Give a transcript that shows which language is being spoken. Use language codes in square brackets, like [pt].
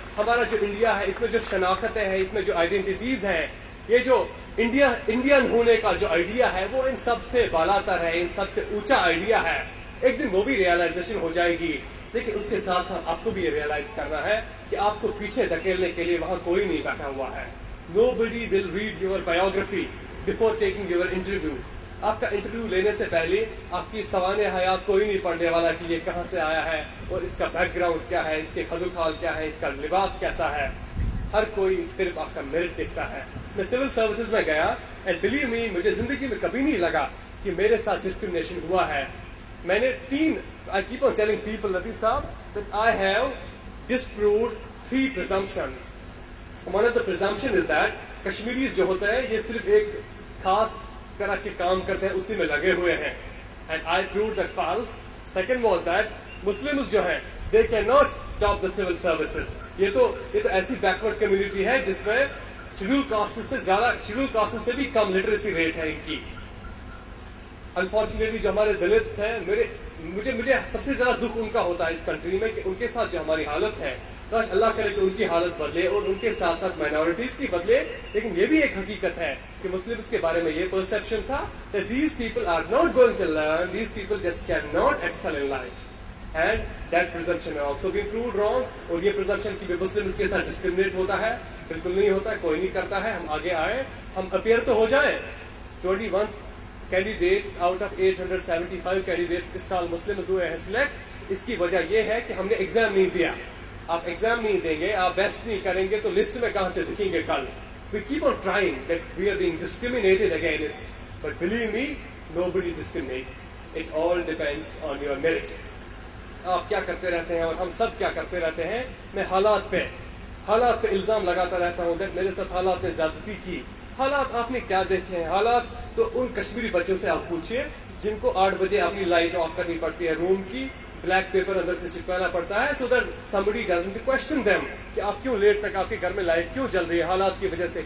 [ur] ہمارا جو انڈیا ہے اس میں جو شناختیں ہیں، اس میں جو آئیڈینٹیز ہیں، یہ جو انڈین ہونے کا جو آئیڈیا ہے وہ ان سب سے بالا تر ہے، ان سب سے اونچا آئیڈیا ہے. ایک دن وہ بھی ریئلائزیشن ہو جائے گی. لیکن اس کے ساتھ ساتھ آپ کو بھی یہ ریئلائز کرنا ہے کہ آپ کو پیچھے دھکیلنے کے لیے وہاں کوئی نہیں بیٹھا ہوا ہے. [en] Nobody will read your biography before taking your interview. [ur] آپ کا انٹرویو لینے سے پہلے آپ کی سوانح حیات کوئی نہیں پڑھنے والا کہ یہ کہاں سے آیا ہے اور اس کا بیک گراؤنڈ کیا ہے، اس کے خد و خال کیا ہے، اس کا لباس کیسا ہے. ہر کوئی صرف آپ کا میرٹ دیکھتا ہے. میں سول سروسز میں گیا [en] and believe me, [ur] مجھے زندگی میں کبھی نہیں لگا کہ میرے ساتھ ڈسکریمنیشن ہوا ہے. میں نے [en] I keep on telling people, Latif Saab, that I have disproved 3 presumptions. One of the presumptions is that Kashmiris [ur] جو ہوتا ہے یہ صرف ایک خاص طرح کے کام کرتے ہیں، اسی میں لگے ہوئے ہیں. [en] And I proved that false. Second was that Muslims [ur] جو ہیں [en] they cannot top the civil services. [ur] یہ تو ایسی بیکورڈ کمیونٹی ہے جس میں شیڈول کاسٹ سے زیادہ، شیڈول کاسٹ سے بھی کم لٹریسی ریٹ ہے ان کی. انفارچونیٹلی جو ہمارے دلتس ہیں، مجھے سب سے زیادہ دکھ ان کا ہوتا ہے اس کنٹری میں کہ ان کے ساتھ جو ہماری حالت ہے، کاش اللہ کرے کہ ان کی حالت بدلے اور ان کے ساتھ ساتھ مائنورٹیز کی بدلے. لیکن یہ بھی ایک حقیقت ہے کہ مسلمس کے بارے میں یہ پرسیپشن تھا [en] that these people are not going to learn, these people just cannot excel in life. And that presumption has also been proved wrong. [ur] اور یہ presumption کہ مسلمس کے ساتھ ڈسکریمنیٹ ہوتا ہے، بالکل نہیں ہوتا ہے، کوئی نہیں کرتا ہے. ہم آگے آئیں، ہم اپیئر تو ہو جائیں. [en] 21 candidates out of 875 candidates [ur] اس سال مسلمز ہوئے ہیں سلیکٹ. اس کی وجہ یہ ہے کہ ہم نے ایگزام نہیں دیا. آپ ایگزام نہیں دیں گے، آپ بیسٹ نہیں کریں گے تو لسٹ میں کہاں سے دکھیں گے کل. [en] We keep on trying that we are being discriminated against, but believe me, nobody discriminates. It all depends on your merit. [ur] آپ کیا کرتے رہتے ہیں اور ہم سب کیا کرتے رہتے ہیں. میں حالات پہ الزام لگاتا رہتا ہوں کہ میرے ساتھ حالات نے زیادتی کی. حالات آپ نے کیا دیکھے ہیں؟ حالات تو ان کشمیری بچوں سے آپ پوچھئے جن کو 8 بجے اپنی لائٹ آف کرنی پڑتی ہے روم کی، بلیک پیپر اندر سے چپکانا پڑتا ہے [en] so that somebody doesn't question them [ur] کہ آپ کیوں لیٹ تک آپ کے گھر میں لائٹ کیوں جل رہی ہے حالات کی وجہ سے.